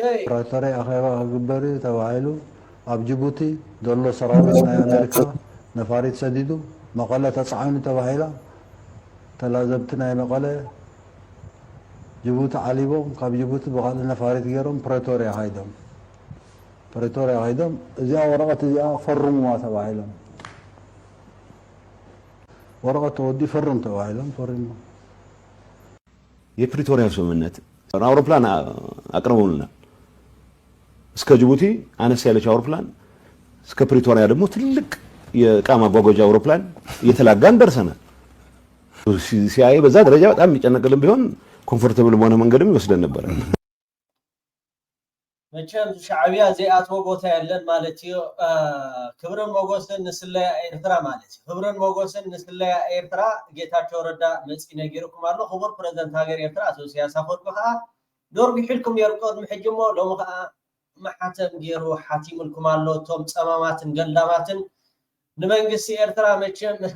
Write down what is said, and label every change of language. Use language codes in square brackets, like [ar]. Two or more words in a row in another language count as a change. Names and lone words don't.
[ti] ፕሪቶሪያ ኣኼባ ክግበር እዩ ተባሂሉ ኣብ ጅቡቲ ዘሎ ሰራዊት ናይ ኣሜሪካ ነፋሪት ሰዲዱ መቐለ ተፃዒኑ ተባሂላ ተላዘብቲ ናይ መቐለ ጅቡቲ ዓሊቦም ካብ ጅቡቲ ብኻልእ ነፋሪት ገይሮም ፕሪቶሪያ ኸይዶም እዚኣ ወረቐት እዚኣ ፈርሙዋ ተባሂሎም ወረቐት ተወዲ ፈርም ተባሂሎም ፈሪሙ [am] የፕሪቶሪያ ስምምነት አውሮፕላን አቅርበውልናል። እስከ ጅቡቲ አነስ ያለች አውሮፕላን እስከ ፕሪቶሪያ ደግሞ ትልቅ የዕቃ ማጓጓዣ አውሮፕላን እየተላጋን ደርሰናል። ሲአይኤ በዛ ደረጃ በጣም የሚጨነቅልን ቢሆን ኮምፎርታብል በሆነ መንገድም ይወስደን ነበር። [ti] መቸም ሻዕቢያ ዘይኣትዎ ቦታ የለን ማለት እዩ። ክብርን ሞገስን ንስለያ ኤርትራ ማለት እዩ። ክብርን ሞገስን ንስለያ ኤርትራ ጌታቸው ረዳ መፂ ነጊርኩም ኣሎ። ክቡር ፕሬዝደንት ሃገር ኤርትራ አቶ ኢሳያስ አፈወርቂ ከዓ ደርጊሕልኩም ነይሩ ቅድሚ ሕጂ እሞ ሎሚ ከዓ ማሓተም ገይሩ ሓቲሙልኩም ኣሎ። እቶም ፀማማትን ገላማትን ንመንግስቲ ኤርትራ መቸም